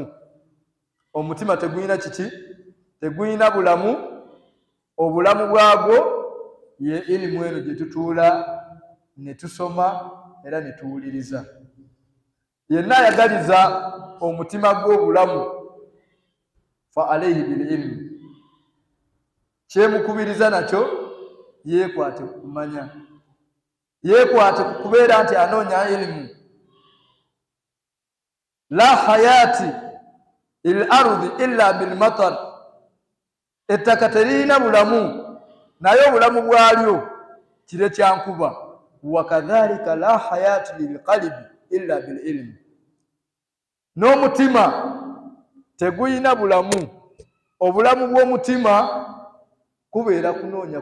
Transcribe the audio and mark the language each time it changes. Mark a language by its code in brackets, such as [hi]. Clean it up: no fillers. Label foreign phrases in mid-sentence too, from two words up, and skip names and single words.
[lg] omutima teguyina kiki teguyina bulamu obulamu bwagwo ye ilimu eno gye tutuula ne tusoma era ne tuwuliriza yenna ayagaliza omutima gw'obulamu [ar] فعليه بالعلم [lg] kyemukubiriza nakyo yeekwate kumanya yeekwate kubeera nti anoonya ilimu [ar] لا حياة للأرض إلا بالمطر [lg] ettaka teriyina bulamu naye obulamu bwalyo kire kya nkuba wakadhalika [ar] لا حياة للقلب إلا بالعلم [lg] n'omutima teguyina bulamu obulamu bw'omutima kubeera kunoonya